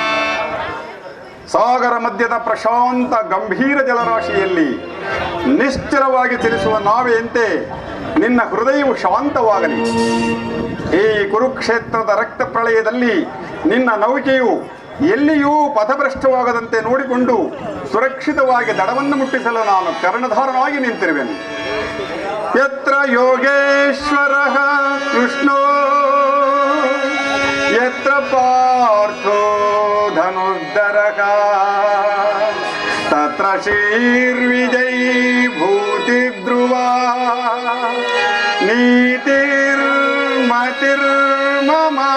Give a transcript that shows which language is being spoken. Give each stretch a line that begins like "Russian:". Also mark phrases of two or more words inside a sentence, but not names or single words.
Kannada: ಸಾಗರ ಮಧ್ಯದ ಪ್ರಶಾಂತ ಗಂಭೀರ ಜಲರಾಶಿಯಲ್ಲಿ ನಿಶ್ಚಲವಾಗಿ ಚಲಿಸುವ ನಾವೆಯಂತೆ ನಿನ್ನ ಹೃದಯವು ಶಾಂತವಾಗಲಿ. ಈ ಕುರುಕ್ಷೇತ್ರದ ರಕ್ತ ಪ್ರಳಯದಲ್ಲಿ ನಿನ್ನ ನೌಕೆಯು ಎಲ್ಲಿಯೂ ಪಥಭ್ರಷ್ಟವಾಗದಂತೆ ನೋಡಿಕೊಂಡು ಸುರಕ್ಷಿತವಾಗಿ ದಡವನ್ನು ಮುಟ್ಟಿಸಲು ನಾನು ಕರ್ಣಧಾರನಾಗಿ ನಿಂತಿರುವೆನು.
Sanskrit: ಯತ್ರ ಯೋಗೇಶ್ವರ ಕೃಷ್ಣೋ ಯತ್ರ ಪಾರ್ಥೋ ಧನುರ್ಧರಃ ತತ್ರ ಶ್ರೀರ್ವಿಜಯೀ ಭೂತಿ ಧ್ರುವ ನೀತಿರ್ಮತಿರ್ಮಮ.